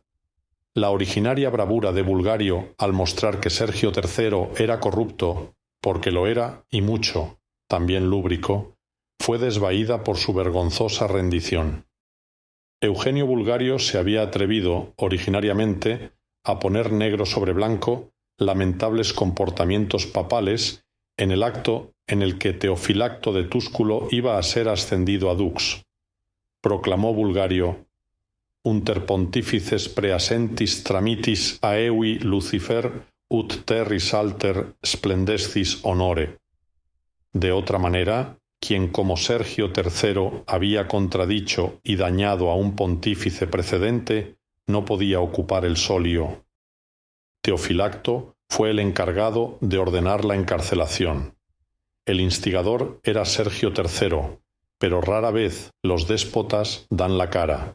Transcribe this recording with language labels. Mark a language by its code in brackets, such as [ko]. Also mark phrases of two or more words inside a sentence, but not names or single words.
[es] La originaria bravura de Bulgario al mostrar que Sergio III era corrupto, porque lo era y mucho, también lúbrico, fue desvaída por su vergonzosa rendición. Eugenio Bulgario se había atrevido, originariamente, a poner negro sobre blanco lamentables comportamientos papales en el acto en el que Teofilacto de Túsculo iba a ser ascendido a dux. [la] Proclamó Bulgario: Unter pontifices preasentis tramitis aevi Lucifer ut terris alter splendescis honore. [es] De otra manera, quien como Sergio III había contradicho y dañado a un pontífice precedente, no podía ocupar el solio. Teofilacto fue el encargado de ordenar la encarcelación. El instigador era Sergio III, pero rara vez los déspotas dan la cara.